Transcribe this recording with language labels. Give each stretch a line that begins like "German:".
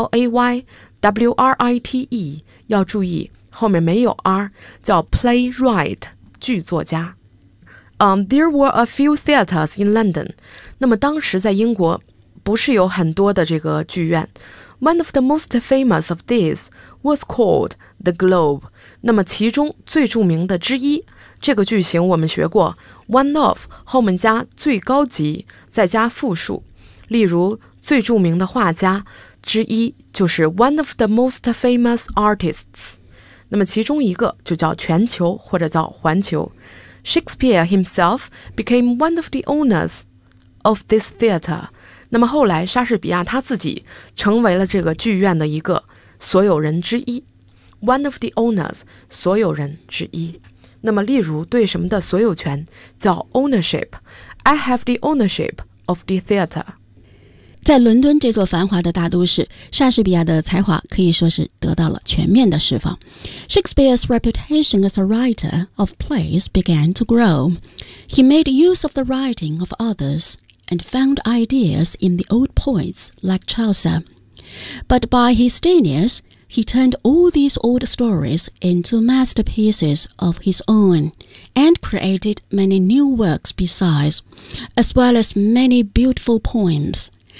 Chinese: P-L-A-Y-W-R-I-T-E 要注意后面没有 R， 叫 playwright 剧作家。
English: There were a few theaters in London.
Chinese: 那么当时在英国不是有很多的这个剧院。
English: One of the most famous of these was called the Globe.
Chinese: 那么其中最著名的之一，这个句型我们学过， one of 后面加最高级再加复数，例如最著名的画家之一就是 one of the most famous artists，那么其中一个就叫全球或者叫环球。
English: Shakespeare himself became one of the owners of this theater，那么后来莎士比亚他自己成为了这个剧院的一个所有人之一， one of the owners， 所有人之一。
Chinese: 那么例如对什么的所有权叫 ownership， I have the ownership of the theater。在伦敦这座繁华的大都市，莎士比亚的才华可以说是得到了全面的释放。
English: Shakespeare's reputation as a writer of plays began to grow. He made use of the writing of others and found ideas in the old poets like Chaucer. But by his genius, he turned all these old stories into masterpieces of his own and created many new works besides, as well as many beautiful poems.